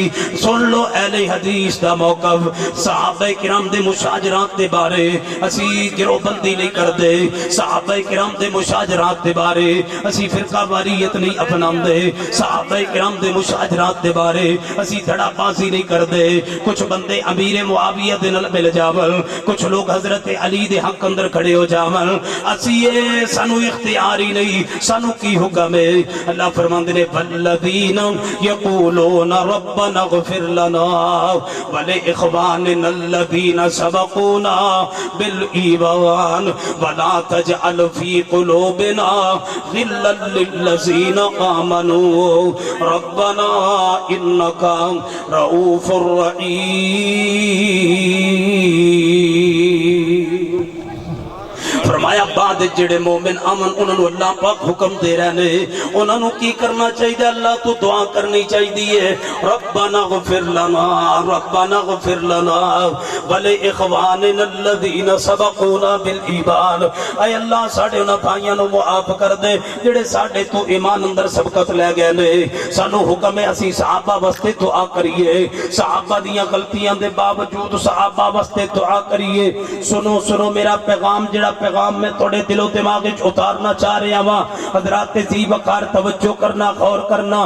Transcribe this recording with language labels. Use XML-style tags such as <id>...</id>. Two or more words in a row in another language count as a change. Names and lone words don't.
<pa>سن لو اہلے حدیث دا موقف، صحابہ کرام دے مشاجرات دے بارے اسی گروہ بندی نہیں کرتے، صحابہ کرام دے مشاجرات دے بارے اسی فرقہ واریت نہیں اپناتے، صحابہ کرام دے مشاجرات دے بارے اسی دھڑے بازی نہیں کرتے. کجھ بندے امیر معاویہ دے نال مل جاول، کجھ لوگ حضرت علی دے حق اندر کھڑے ہو جاول، اسی ایہ سانوں اختیار ہی نہیں، سانوں کی حکم ہے? اللہ فرماندے نے</pa> <ar>والذين يقولون ربنا اغفر لنا و لإخواننا الذين سبقونا بالإيمان و لا تجعل في قلوبنا غلا للذين آمنوا ربنا إنك رؤوف رحيم.</ar> <pa>فرمایا بعد جیڑے مومن امن انہوں نے اللہ پاک حکم دے رہے نے، انہوں نے کی کرنا چاہیے? اللہ تو دعا کرنی چاہیے,</pa> <ar>ربنا اغفر لنا ربنا اغفر لنا و لإخواننا الذين سبقونا بالإيمان.</ar> <pa>اے اللہ ساڈے اونہاں بھائیاں نوں معاف کر دے جیڑے ساڈے توں ایمان اندر سبقت لے گئے نے. سانوں حکم ہے اسی صحابہ واسطے دعا کریئے، صحابہ دیاں غلطیاں دے باوجود صحابہ واسطے دعا کریئے. سنو سنو میرا پیغام، جیڑا پیغام میں تھوڑے دلو دماغ وچ اتارنا چاہ رہا واں، حضرات جی وقار توجہ کرنا، غور کرنا.</pa>